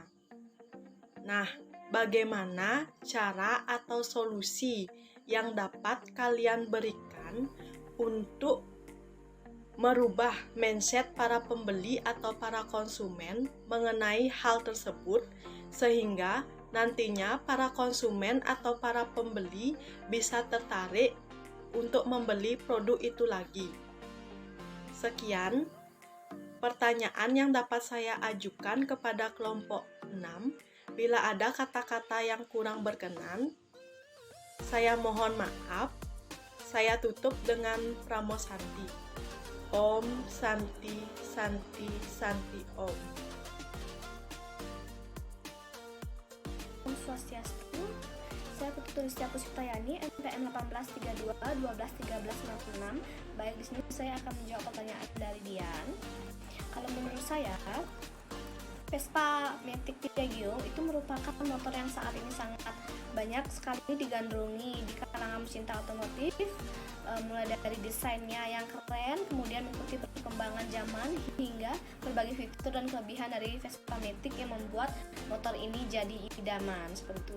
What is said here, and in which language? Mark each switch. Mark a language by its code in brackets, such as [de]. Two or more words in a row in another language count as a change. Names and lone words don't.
[id] Nah, bagaimana cara atau solusi yang dapat kalian berikan untuk merubah mindset para pembeli atau para konsumen mengenai hal tersebut sehingga nantinya para konsumen atau para pembeli bisa tertarik untuk membeli produk itu lagi. Sekian pertanyaan yang dapat saya ajukan kepada kelompok 6. Bila ada kata-kata yang kurang berkenan, saya mohon maaf. Saya tutup dengan Pramo Santi. [ban] Om Santi Santi Santi Om. Om Swastiastu. [id] Saya Putulistia Puspitayani, NPM 1832 12 13 66. Baik, di sini saya akan menjawab pertanyaan dari Dian. Kalau menurut saya, Vespa Matic Piaggio itu merupakan motor yang saat ini sangat banyak sekali digandrungi di kalangan pecinta otomotif, mulai dari desainnya yang keren, kemudian mengikuti perkembangan zaman hingga berbagai fitur dan kelebihan dari Vespa Matic yang membuat motor ini jadi idaman seperti itu.